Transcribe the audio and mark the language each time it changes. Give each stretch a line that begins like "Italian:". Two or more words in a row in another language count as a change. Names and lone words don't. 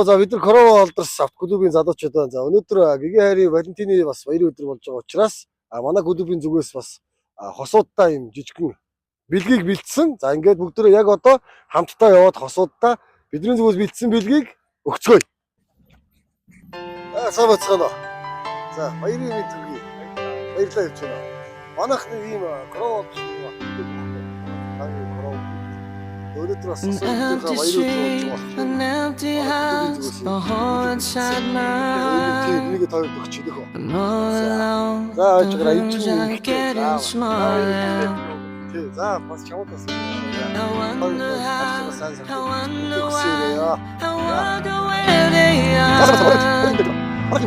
Mongolian: За бид нар корона олдорс авто клубын залуучууд байна. За өнөөдөр гигийн хайрын Валентины бас баярын өдөр болж байгаа учраас манай клубын зүгээс бас хосуудтай юм жижигхэн бэлгийг бэлдсэн. За ингээд бүгдөө яг одоо хамтдаа яваад хосуудтай бидний зүгээс бэлдсэн бэлгийг өгцгөөе. Сайн байцгаана уу. За баярын мэд өгье. Баярлалаа явж байна. Манайх нэг ийм корона олдорс
English: An empty street, an empty house, the hole inside mine. I'm all alone, the rooms are getting smaller. I wonder how, I wonder why, I wonder where they are.